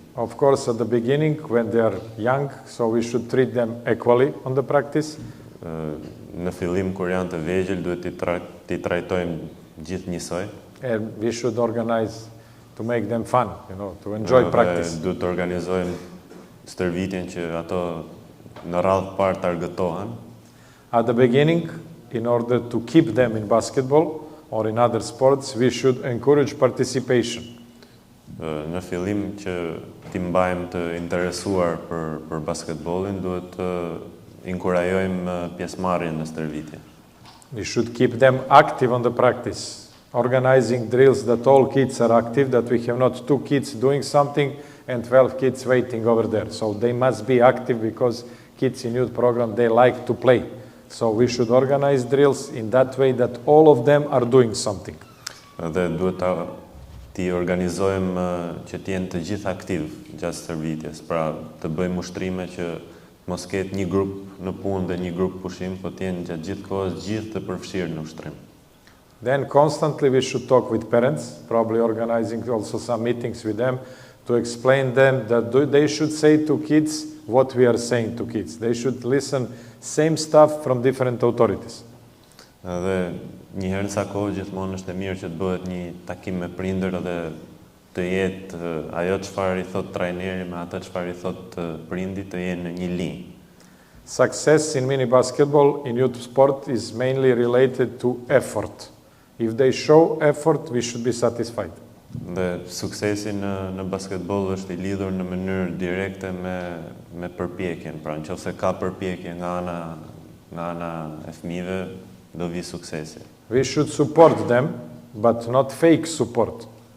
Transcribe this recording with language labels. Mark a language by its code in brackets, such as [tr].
[en] Of course, at the beginning, when they are young, so we should treat them equally on the practice. [sq] Në fillim, kur janë të vegjël, duhet t'i trajtojmë gjithë njësoj. [en] And we should organize to make them fun, to enjoy practice. [sq] Duhet të organizojmë stërvitjen që ato në radhë parë të argëtohen. [en] At the beginning, in order to keep them in basketball or in other sports, we should encourage participation. [sq] Në fillim që t'i mbajmë të interesuar për basketbollin, duhet të inkurajojmë pjesëmarrjen në stërvitje. [en] We should keep them active on the practice, organizing drills that all kids are active, that we have not 2 kids doing something and 12 kids waiting over there. So they must be active, because kids in youth program, they like to play. So we should organize drills in that way that all of them are doing something. [sq] Dhe duhet t'i organizojmë që t'jenë të gjithë aktiv gjatë stërvitjes, pra të bëjmë ushtrime që mos ketë një grup në punë dhe një grup pushim, po t'jenë gjatë gjithë kohës gjithë të përfshirë në ushtrim. [en] Then constantly we should talk with parents, probably organizing also some meetings with them to explain them that they should say to kids what we are saying to kids. They should listen same stuff from different authorities. [sq] Dhe një herë sa kohë gjithmonë është e mirë që të bëhet një takim me prindër dhe të jetë ajo çfarë I thot trajneri me atë çfarë I thot prindi të jenë në një linjë. [en] Success in mini basketball, in youth sport, is mainly related to effort. If they show effort, we should be satisfied. [sq] Dhe suksesi në basketboll është I lidhur në mënyrë direkte me përpjekjen. Pra nëse ka përpjekje nga ana e fëmijëve, do vi suksesi. [en] We should support them, but not fake support.